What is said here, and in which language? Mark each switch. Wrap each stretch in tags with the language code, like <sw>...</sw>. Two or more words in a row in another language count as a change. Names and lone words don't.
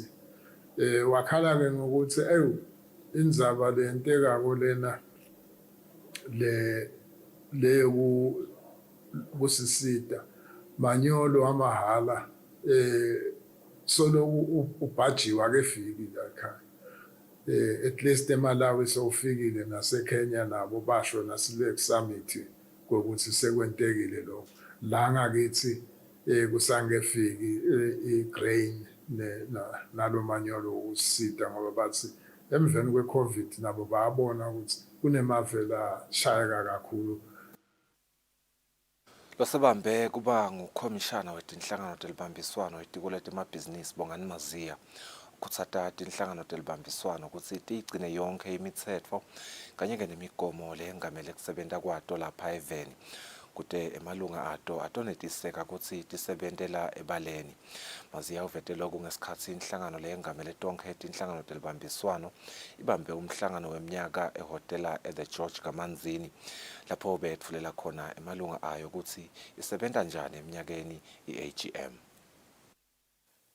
<ss>Wakhala-ke ngokuthi indzaba lentekako lena kusisita manyolo amahala solo ubhajiwe akefiki la ekhaya.</ss> <en>At least</en> <ss>eMalawi sewufikile naseKenya nabo basho nasile summit kokuthi sekwentekile lo la ngakithi kusangefiki igrain nalo manyolo usita ngoba bathi emveni kweCovid nabo bayabona ukuthi kunemavela shayeka kakhulu. Losebambe kuba ngukhomishana wetinhlangano telibambiswano etiko letemabhizinisi Bongani Maziya kutsata tinhlangano telibambiswano ukuthi tigcine yonke imitsetfo kanye-ke nemigomo leyengamele kusebenta kwato lapha eveni kute emalunga ato atonetiseka kutsi tisebentela ebaleni. Maziya uvete loku ngesikhatsi inhlangano leyengamele tonkhe tinhlangano telibambiswano ibambe umhlangano wemnyaka ehotela The George Kamanzini lapho betfulela khona emalunga ayo kutsi isebenta njani eminyakeni i-AGM.</ss>